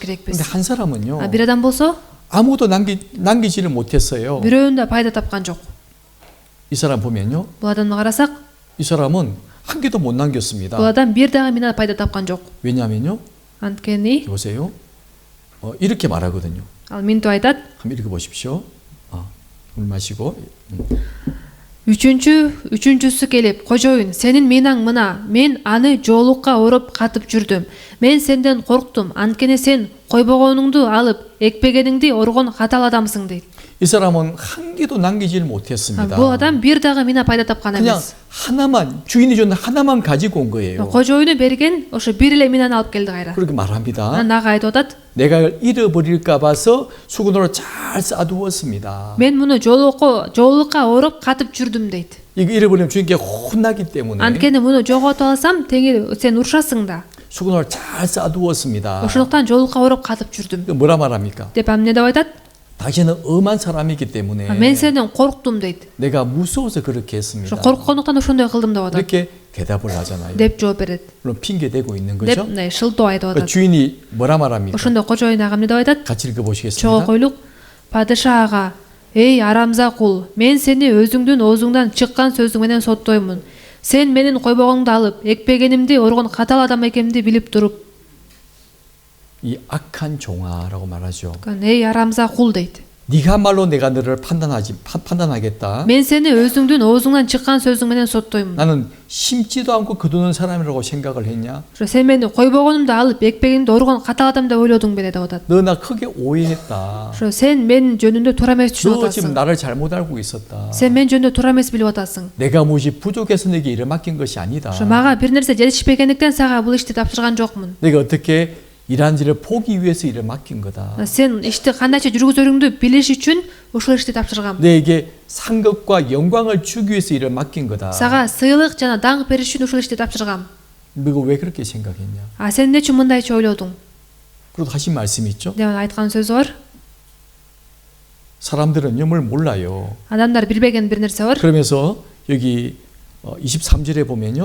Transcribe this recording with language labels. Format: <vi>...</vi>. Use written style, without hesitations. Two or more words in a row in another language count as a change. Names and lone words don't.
<ko>근데</ko> <ky>керекпиз.</ky> <ko>한 사람은요.</ko> <ky>бир адам болсо</ky> <ko>아무도 남기지를 못했어요.</ko> <ky>бирөөнү да пайда тапкан жок.</ky> <ko>이 사람 보면요.</ko> <ky>бул адамды карасак</ky> <ko>이 사람은 한 개도 못 남겼습니다.</ko> <ky>бул адам бир дагы мина пайда тапкан жок.</ky> <ko>왜냐면요.</ko> <ky>анткени</ky> <ko>보세요. 이렇게 말하거든요.</ko> <ky>ал минтип айтат.</ky> <ko>한번 읽어 보십시오. 물 마시고.</ko> <ky>үчүнчүсү келип, кожоюн, сенин минаң мына, мен аны жоолукка ороп катып жүрдүм. Мен сенден корктум, анткени сен койбогонуңду алып, экпегениңди оргон катал адамсың дейт.</ky> <ko>이 사람은 한 개도 남기지를 못했습니다.</ko> <ky>бул адам бир дагы мина пайда тапкан</ky> <ko>그냥</ko> <ky>эмес.</ky> <ko>하나만 주인이 준 하나만 가지고 온 거예요.</ko> <ky>кожоюну берген ошо бир эле минаны алып келди кайра.</ky> <ko>그렇게 말합니다.</ko> <ky>анан ага айтып атат.</ky> <ko>내가 잃어버릴까 봐서 수건으로 잘 싸두었습니다.</ko> <ky>мен муну жоолукка ороп катып жүрдүм дейт.</ky> <ko>이거 잃어버리면 주인께 혼나기 때문에</ko> <ky>анткени муну жоготуп алсам, теңир сен урушасың да.</ky> <ko>수건으로 잘 싸두었습니다.</ko> <ky>ошондуктан жоолукка ороп катып жүрдүм</ky> <ko>뭐라 말합니까?</ko> <ky>деп эмне деп айтат?</ky> <ko>당신은 엄한 사람이기 때문에</ko> <ky>мен сенден корктум дейт.</ky> <ko>내가 무서워서 그렇게</ko> <ky>ошо</ky> <ko>했습니다.</ko> <ky>корккондуктан ошондой кылдым деп атат.</ky> <ko>이렇게 대답을 하잖아요.</ko> <ky>деп жооп берет.</ky> <ko>물론 핑계 대고 있는</ko> <ky>деп</ky> <ko>거죠.</ko> <ky>шылтоо айтып</ky> <ko>그</ko> <ky>атат.</ky> <ko>주인이 뭐라 말합니까?</ko> <ky>ошондо кожоюн ага эмне деп айтат?</ky> <ko>같이</ko> <ky>чогуу</ky> <ko>읽어보시겠습니다.</ko> <ky>койлук, падыша ага, Эй арамза кул, мен сени өзүңдүн оозуңдан чыккан сөзүң менен соттоймун. Сен менин койбогоңду алып, экпегенимди оргон катал адам экенимди билип туруп.</ky> <ko>이 악한 종아라고 말하죠.</ko> <ky>Эй арамза кул дейт.</ky> <ko>네가말로 내가 너를 판단하겠다.</ko> <ky>Мен сени өзүңдүн оозуңдан чыккан сөзүң менен соттоймун.</ky> <ko>나는 심지도 않고 거두는 사람이라고 생각을 했냐?</ko> <ky>Сен мени койбогонумду алып, экпегенимди оргон катал адам деп ойлодуң беле деп атат.</ky> <ko>너 나 크게 오해했다.</ko> <ky>Сен мен жөнүндө туура эмес түшүнүп</ky> <ko>너 지금</ko> <ky>атасың.</ky> <ko>나를 잘못 알고 있었다.</ko> <ky>Сен мен жөнүндө туура эмес билип атасың.</ky> <ko>내가 무엇이 부족해서 내게 일을 맡긴 것이 아니다.</ko> <ky>Мага бир нерсе жетишпегендиктен сага бул ишти тапшырган жокмун.</ky> <ko>내가 어떻게 일하는지를 보기 위해서 일을 맡긴 거다.</ko> <ky>Сен ишти кандайча жүргүзөрүңдү билиш үчүн ушул ишти тапшыргам.</ky> <ko>내게 상급과 영광을 주기 위해서 일을 맡긴 거다.</ko> <ky>Сага сыйлык жана даңк бериш үчүн ушул ишти тапшыргам.</ky> <ko>너가 왜 그렇게 생각했냐?</ko> <ky>Сен эмне үчүн мындайча ойлодуң?</ky> <ko>그리고 하신 말씀이 있죠.</ko> <ky>деп айткан сөзү бар.</ky> <ko>사람들은 영을 몰라요.</ko> <ky>Адамдар билбеген бир нерсе бар.</ky> <ko>그러면서 여기 23절에 보면요.</ko>